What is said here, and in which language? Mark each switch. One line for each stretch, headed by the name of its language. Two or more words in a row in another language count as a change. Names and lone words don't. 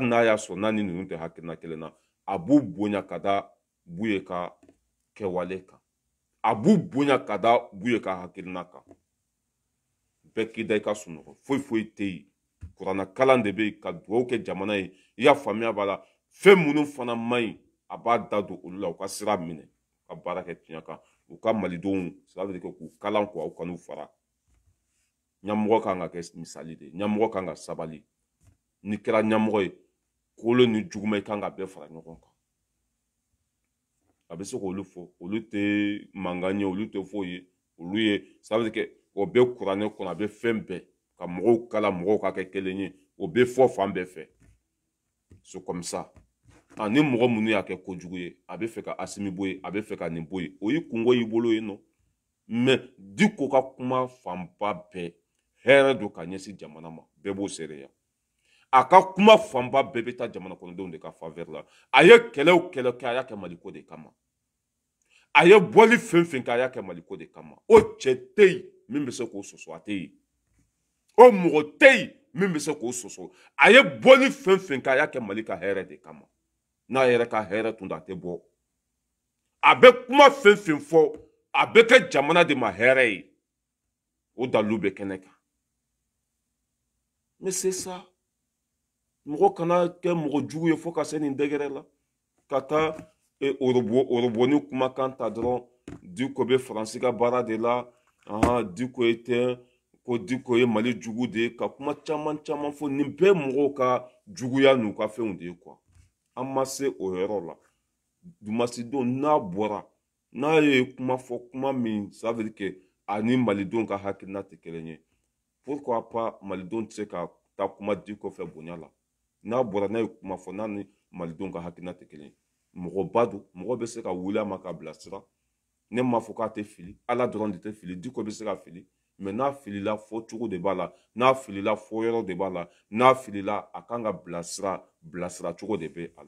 Bambara: n'a y'a sɔrɔ n'a ni ninnu tɛ hakilina kelen na a b'u bonya ka da Buye ka kɛwale kan a b'u bonya ka da Buye ka hakilina kan bɛɛ k'i da i ka sunɔgɔ foyi foyi tɛ yen kuranɛ kalan de bɛ yen ka dugawu kɛ jamana ye i y'a faamuya b'a la fɛn minnu fana man ɲi a b'a da don olu la u ka sira minɛ ka baara kɛ tiɲɛ kan u ka malidenw
French: ça veut dire que
Bambara: k'u kalan ko aw kan'u fara ɲɛmɔgɔ kan ka kɛ misali de ye ɲɛmɔgɔ kan ka sabali n'i kɛra ɲɛmɔgɔ ye kolon ni juguman i kan ka bɛɛ fara ɲɔgɔn kan a bɛ se k'olu fɔ olu tɛ mankan ye olu tɛ foyi ye olu ye
French: ça veut dire que
Bambara: o bɛ kuranɛ kɔnɔ a bɛ fɛn bɛɛ ka mɔgɔw kala mɔgɔw ka kɛ kelen ye o bɛ fɔ fan bɛɛ fɛ
French: c'est comme ça
Bambara: ni mɔgɔ minnu y'a kɛ kojugu ye a bɛ fɛ ka Asimi bɔ yen a bɛ fɛ ka nin bɔ yen o y'i kungo y'i bolo yen nɔ mais Diko ka kuma fanba bɛɛ hɛrɛ don ka ɲɛsin jamana ma bɛɛ b'o seereya a ka kuma fanba bɛɛ bɛ taa jamana kɔnɔdenw de ka faveur la a ye kɛlɛ o kɛlɛ kɛ a y'a kɛ Maliko de kama a ye bɔli fɛn fɛn kɛ a y'a kɛ Maliko de kama o cɛ tɛ yen min bɛ se k'o sɔsɔ a tɛ yen o mɔgɔ tɛ yen min bɛ se k'o sɔsɔ a ye bɔli fɛn fɛn kɛ a y'a kɛ Mali ka hɛrɛ de kama n'a yɛrɛ ka hɛrɛ tun a tɛ bɔ a bɛ kuma fɛn fɛn fɔ a bɛ kɛ jamana de ma hɛrɛ ye o dalilu bɛ kɛnɛ kan
French: mais c'est ça
Bambara: mɔgɔ kana kɛ mɔgɔ jugu ye fo ka se nin dɛgɛrɛ la ka taa oroboni kumakan ta dɔrɔn Diko bɛ Faransi ka baara de la Diko ye tɛ ko Diko ye Mali jugu de ye ka kuma caman caman fɔ nin bɛɛ mɔgɔw ka juguya n'u ka fɛnw de ye quoi an ma se o yɔrɔ la Dumasidon n'a bɔra n'a ye kuma fɔ kuma min
French: ça veut dire que
Bambara: ani malidenw ka hakilina tɛ kelen ye
French: pourquoi pas
Bambara: malidenw tɛ se ka taa kuma Diko fɛ bonya la n'a bɔra n'a ye kuma fɔ n'a ni malidenw ka hakilina tɛ kelen ye mɔgɔba don mɔgɔ bɛ se ka wuli a ma ka bilasira ne m'a fɔ k'a tɛ fili Ala dɔrɔn de tɛ fili Diko bɛ se ka fili mais n'a filila fɔ cogo de b'a la n'a filila fɔ yɔrɔ de b'a la n'a filila a kan ka bilasira cogo de bɛ a